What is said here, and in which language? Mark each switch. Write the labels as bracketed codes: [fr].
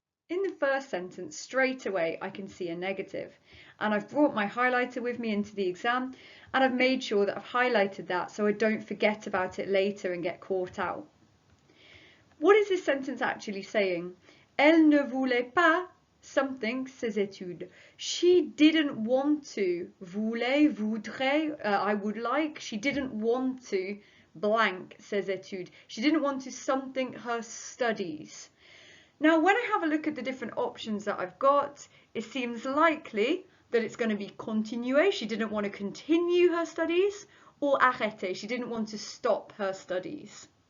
[en] In the first sentence, straight away, I can see a negative. And I've brought my highlighter with me into the exam, and I've made sure that I've highlighted that so I don't forget about it later and get caught out. What is this sentence actually saying? [fr] Elle ne voulait pas something ses études. [en] She didn't want to. [fr] Voulait, voudrait, [en] I would like. She didn't want to blank [fr] ses études. [en] She didn't want to something her studies. Now, when I have a look at the different options that I've got, it seems likely that it's going to be continuer, she didn't want to continue her studies, or arrêter, she didn't want to stop her studies.